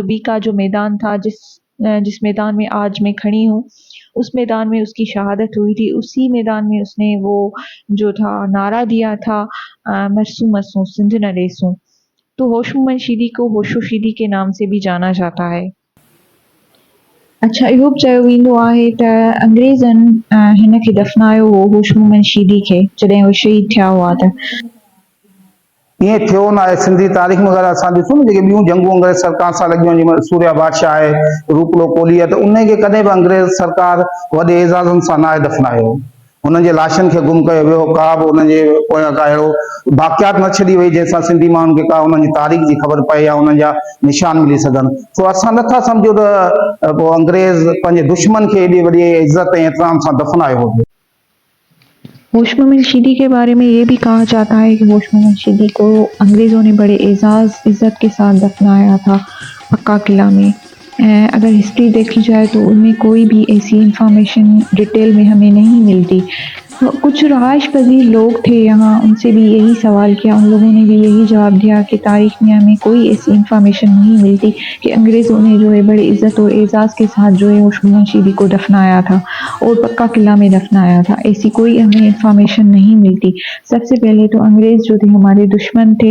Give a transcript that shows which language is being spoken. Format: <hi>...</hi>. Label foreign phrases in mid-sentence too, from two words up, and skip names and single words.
<ur>ڈبی کا جو میدان تھا، جس میدان میں آج میں کھڑی ہوں، اس میدان میں اس کی شہادت ہوئی تھی۔ اسی میدان میں اس نے وہ جو تھا نعرہ دیا تھا،</ur> <sd>مرسوں مرسوں سندھ نہ ریسوں۔</sd> <ur>تو ہوش مومن شیری کو ہوشو شیری کے نام سے بھی جانا جاتا ہے۔ اچھا،</ur> <sd>اهو بि چيو ويندو آهي ته انگريزن هن کي دفنايو هو ہوش مومن شيري کي جڏهن هو شهيد ٿيا هئا ته ईअं थियो न आहे। सिंधी तारीख़ में अगरि असां ॾिसूं न जेके ॿियूं जंगूं अंग्रेज़ सरकार सां लॻियूं, जीअं सूर्या बादशाह आहे, रूपलो कोहली आहे, त उन खे कॾहिं बि अंग्रेज़ सरकार वॾे एज़ाज़नि सां न आहे दफ़नायो। हुननि जे लाशनि खे गुम कयो वियो, का बि हुननि जे पोयां का अहिड़ो वाक़ियात न छॾी वई जंहिंसां सिंधी माण्हुनि खे का हुननि जी तारीख़ जी ख़बर पए या हुननि जा निशान मिली सघनि। सो असां नथा सम्झूं त पोइ अंग्रेज़ पंहिंजे दुश्मन खे एॾी वॾी इज़त ऐं एतिराम सां दफ़नायो हुजे।</sd> <ur>ہوش مومن شیری کے بارے میں یہ بھی کہا جاتا ہے کہ ہوش مومن شیری کو انگریزوں نے بڑے اعزاز عزت کے ساتھ دفنایا تھا پکا قلعہ میں۔ اگر ہسٹری دیکھی جائے تو ان میں کوئی بھی ایسی</ur> <en>information detail</en> <ur>میں ہمیں نہیں ملتی۔ کچھ رہائش پذیر لوگ تھے یہاں، ان سے بھی یہی سوال کیا، ان لوگوں نے بھی یہی جواب دیا کہ تاریخ میں ہمیں کوئی ایسی انفارمیشن نہیں ملتی کہ انگریزوں نے جو ہے بڑے عزت اور اعزاز کے ساتھ جو ہے ہوشنگ منشیدی کو دفنایا تھا اور پکا قلعہ میں دفنایا تھا. ایسی کوئی ہمیں انفارمیشن نہیں ملتی۔ سب سے پہلے تو انگریز جو تھے ہمارے دشمن تھے.</ur>